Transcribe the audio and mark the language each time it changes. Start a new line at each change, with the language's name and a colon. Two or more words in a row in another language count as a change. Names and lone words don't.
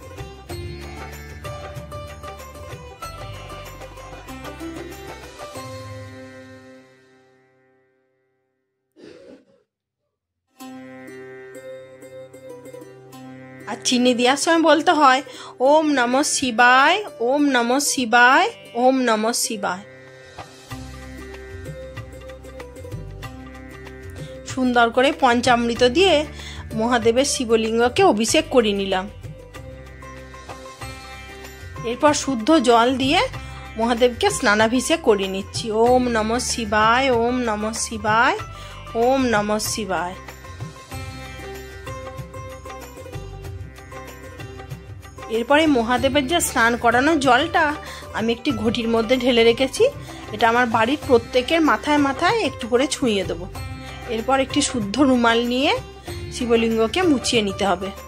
Bangla: আর চিনি দেওয়ার সময় বলতে হয়
Sanskrit: ओम् नमः शिवाय, ओम् नमः शिवाय, ओम् नमः शिवाय।
Bangla: সুন্দর করে পঞ্চামৃত দিয়ে মহাদেবের শিবলিঙ্গকে অভিষেক করে নিলাম। এরপর শুদ্ধ জল দিয়ে মহাদেবকে স্নানাভিষেক করে নিচ্ছি।
Sanskrit: ओम् नमः शिवाय, ओम् नमः शिवाय, ओम् नमः शिवाय।
Bangla: এরপরে মহাদেবের যে স্নান করানোর জলটা আমি একটি ঘটির মধ্যে ঢেলে রেখেছি। এটা আমার বাড়ির প্রত্যেকের মাথায় মাথায় একটু করে ছুঁয়ে দেবো। এরপর একটি শুদ্ধ রুমাল নিয়ে শিবলিঙ্গকে মুছিয়ে নিতে হবে।